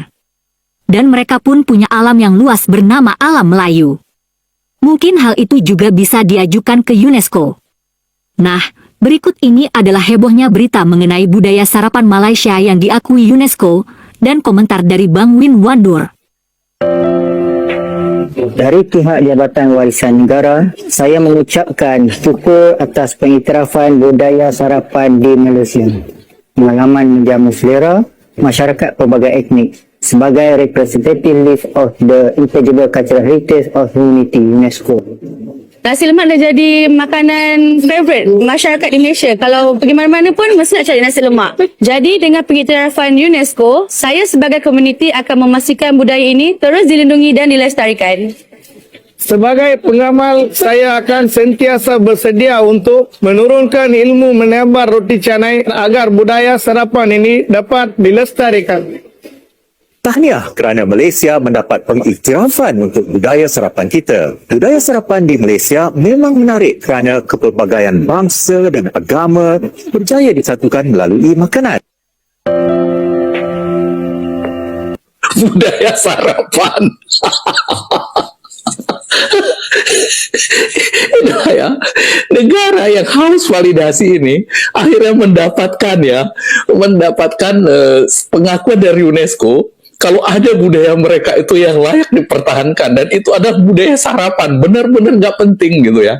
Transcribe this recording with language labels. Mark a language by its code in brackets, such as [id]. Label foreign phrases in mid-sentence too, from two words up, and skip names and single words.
[id] Dan mereka pun punya alam yang luas bernama alam Melayu. Mungkin hal itu juga bisa diajukan ke UNESCO. Nah, berikut ini adalah hebohnya berita mengenai budaya sarapan Malaysia yang diakui UNESCO dan komentar dari Bang Win Wandur. [ms] Dari pihak Jabatan Warisan Negara, saya mengucapkan syukur atas pengiktirafan budaya sarapan di Malaysia. Pengalaman menjamu selera masyarakat pelbagai etnik sebagai [en] representative of the intangible cultural heritage of humanity [ms] UNESCO. Nasi lemak dah jadi makanan favorite masyarakat di Malaysia. Kalau pergi mana-mana pun mesti nak cari nasi lemak. Jadi dengan pengiktirafan UNESCO, saya sebagai komuniti akan memastikan budaya ini terus dilindungi dan dilestarikan. Sebagai pengamal, saya akan sentiasa bersedia untuk menurunkan ilmu menebar roti canai agar budaya sarapan ini dapat dilestarikan. Tahniah kerana Malaysia mendapat pengiktirafan untuk budaya sarapan kita. Budaya sarapan di Malaysia memang menarik kerana kepelbagaian bangsa dan agama berjaya disatukan melalui makanan. Budaya sarapan. [id] Nah ya, negara yang haus validasi ini akhirnya mendapatkan pengakuan dari UNESCO kalau ada budaya mereka itu yang layak dipertahankan, dan itu adalah budaya sarapan, benar-benar nggak penting gitu ya.